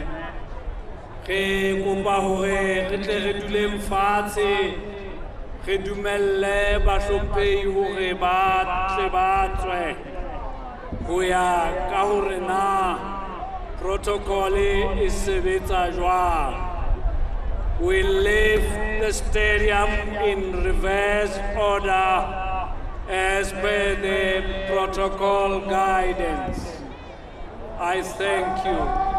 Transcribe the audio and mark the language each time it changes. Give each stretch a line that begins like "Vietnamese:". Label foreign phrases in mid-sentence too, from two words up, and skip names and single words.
Southern Sotho: Re kopa hore re tle re duleng fatshe, re dumelle bahlomphehi hore ba tle ba tswe ho ya ka hore na protocol e sebetsa jwang.
English: We leave the stadium in reverse order as per the protocol guidance. I thank you.